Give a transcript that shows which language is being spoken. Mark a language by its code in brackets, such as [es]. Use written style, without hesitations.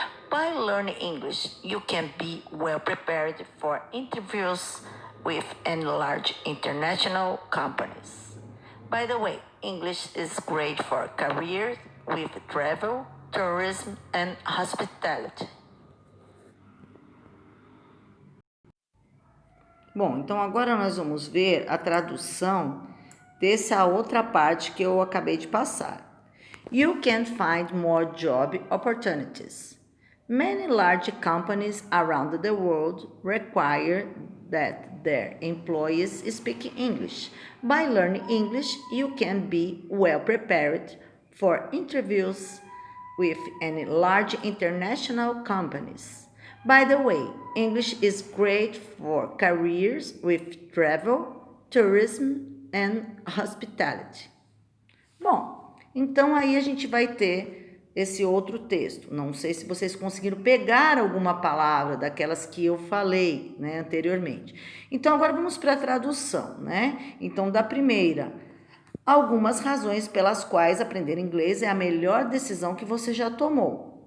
[en] By learning English, you can be well prepared for interviews with large international companies. By the way, English is great for careers with travel, tourism, and hospitality. [pt] Bom, então agora nós vamos ver a tradução dessa outra parte que eu acabei de passar. [en] You can find more job opportunities. Many large companies around the world require that their employees speak English. By learning English, you can be well prepared for interviews with large international companies. By the way, English is great for careers with travel, tourism and hospitality. [pt] Bom, então aí a gente vai ter esse outro texto. Não sei se vocês conseguiram pegar alguma palavra daquelas que eu falei, né, anteriormente. Então agora vamos para a tradução, né? Então da primeira, algumas razões pelas quais aprender inglês é a melhor decisão que você já tomou.